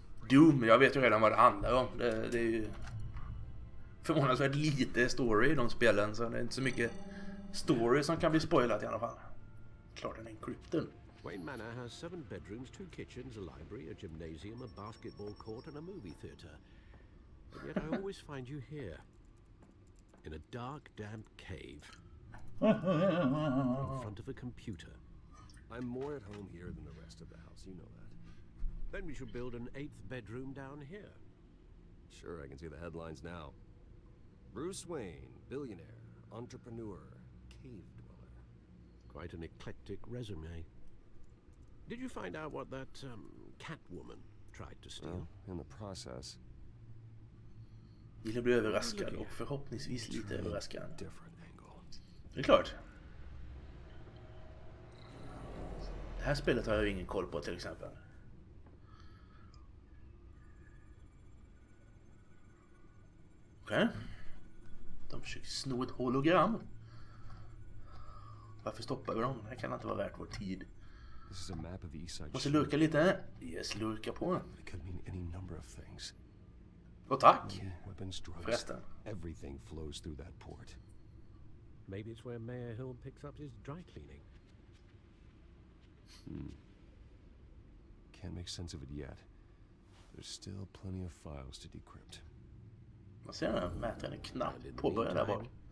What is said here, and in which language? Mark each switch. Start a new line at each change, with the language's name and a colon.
Swedish: Doom, jag vet ju redan vad det handlar om. Det är ju förvånansvärt lite story i de spelen, så det är inte så mycket story som kan bli spoilat i alla fall. Klart den är encrypted.
English: Wayne Manor has 7 bedrooms, 2 kitchens, a library, a gymnasium, a basketball court and a movie theatre. And yet I always find you here. In a dark, damp cave. In front of a computer. I'm more at home here than the rest of the house, you know that. Then we should build an 8th bedroom down here. Sure, I can see the headlines now. Bruce Wayne, billionaire, entrepreneur, cave dweller. Quite an eclectic resume. Did you find out what that Catwoman tried to steal? Well, in the process.
Swedish: Vill bli överraskad och förhoppningsvis lite överraskad. Det är klart. Det här spelet har jag ingen koll på till exempel. Okej. De försöker sno ett hologram. Varför stoppar vi dem? Det här kan inte vara värt vår tid.
English: This is a map of the east side.
Swedish: Måste lurka lite. Yes, lurka på.
English: It could mean any number of things.
Swedish: Och tack.
English: Weapons, drugs.
Swedish: Förresten.
English: Everything flows through that port. Maybe it's where Mayor Hill picks up his dry cleaning. Can't make sense of it yet. There's still plenty of files to decrypt.
Swedish: Man ser den mätaren är knappt påbörjad där bak.